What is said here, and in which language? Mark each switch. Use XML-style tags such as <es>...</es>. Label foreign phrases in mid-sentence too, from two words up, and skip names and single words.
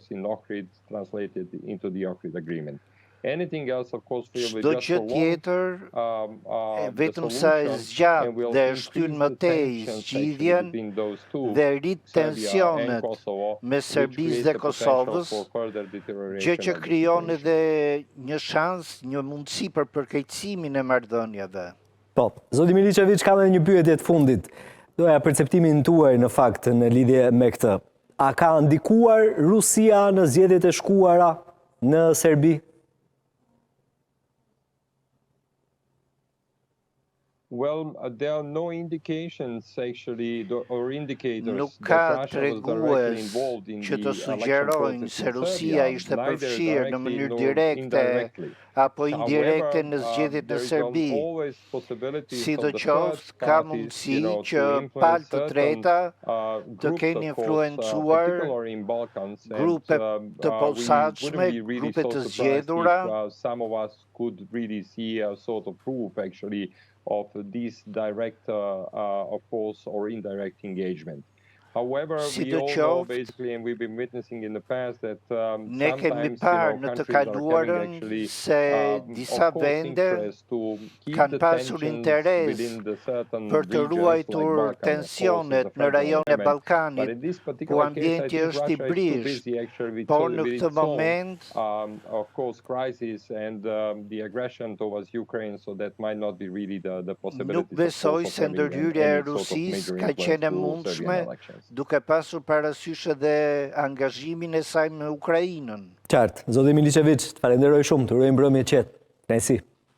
<sq>Çdo gjë tjetër, vetëm sa e zgjat dhe shtyn më tej zgjidhjen dhe rrit tensionet mes Serbisë dhe Kosovës, gjë që krijon edhe një shans, një mundësi për përkeqësimin e marrëdhënieve. Po, zoti Miličević, kam edhe një pyetje të fundit. Doja perceptimin tuaj në fakt në lidhje me këtë. A ka ndikuar Rusia në zgjedhjet e shkuara në Serbi?</sq> <en>Well, there are no indications actually or indicators</en> <sq>Nuk ka tregues që të sugjerojnë se Rusia ishte përfshirë në mënyrë direkte apo indirekte në zgjedhjet në Serbi. Sidoqoftë, ka mundësi që palë të treta të kenë influencuar grupe të posaçme, grupe të zgjedhura,</sq> <en>of this direct, of course, or indirect engagement. However, we all know basically, and we've been witnessing in the past that</en> <sq>ne kemi parë në të kaluarën se disa vende kanë pasur interes për të ruajtur tensionet në rajonin e Ballkanit, ku ambienti është i brisht, por në këtë moment</sq> <en>of course crisis and the aggression towards Ukraine, so that might not be really the possibility.</en> <sq>Nuk besoj se ndërhyrja e Rusisë ka qenë e mundshme, duke pasur parasysh edhe angazhimin e saj me Ukrainën. Qartë, zoti Miličević, të falenderoj shumë, të urojmë mbrëmje qetë. Kënaqësi.</sq>